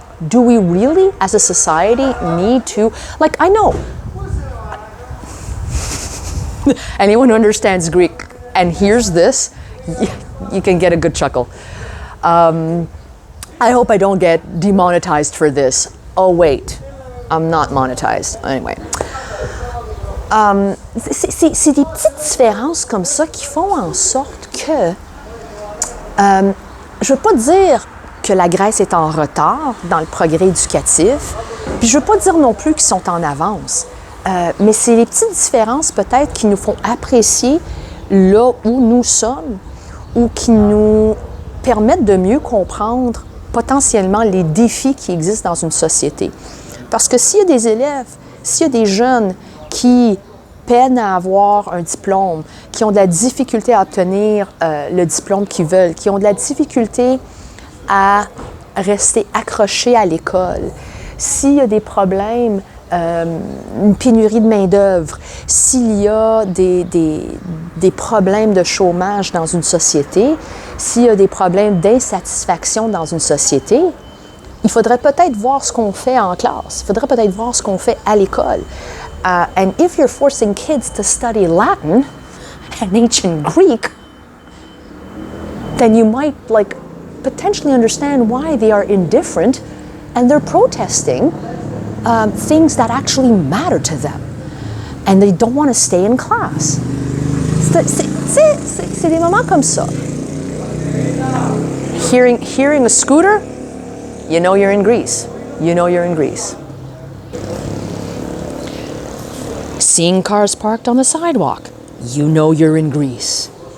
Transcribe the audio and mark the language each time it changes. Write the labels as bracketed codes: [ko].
[en] Do we really, as a society, need to, I know, anyone who understands Greek and hears this, you can get a good chuckle. I hope I don't get demonetized for this. Oh wait, I'm not monetized. Anyway. [fr] C'est des petites différences comme ça qui font en sorte que, je veux pas dire que la Grèce est en retard dans le progrès éducatif, puis je veux pas dire non plus qu'ils sont en avance, mais c'est les petites différences peut-être qui nous font apprécier là où nous sommes ou qui nous permettent de mieux comprendre potentiellement les défis qui existent dans une société. Parce que s'il y a des élèves, s'il y a des jeunes qui peinent à avoir un diplôme, qui ont de la difficulté à obtenir le diplôme qu'ils veulent, qui ont de la difficulté à rester accrochés à l'école, s'il y a des problèmes, une pénurie de main-d'œuvre, s'il y a des problèmes de chômage dans une société, s'il y a des problèmes d'insatisfaction dans une société, il faudrait peut-être voir ce qu'on fait en classe, il faudrait peut-être voir ce qu'on fait à l'école. [en] And if you're forcing kids to study Latin and ancient Greek, then you might potentially understand why they are indifferent and they're protesting things that actually matter to them. And they don't want to stay in class. [fr] C'est des moments comme ça. [en] Hearing a scooter, you know you're in Greece. You know you're in Greece. Seeing cars parked on the sidewalk, you know you're in Greece.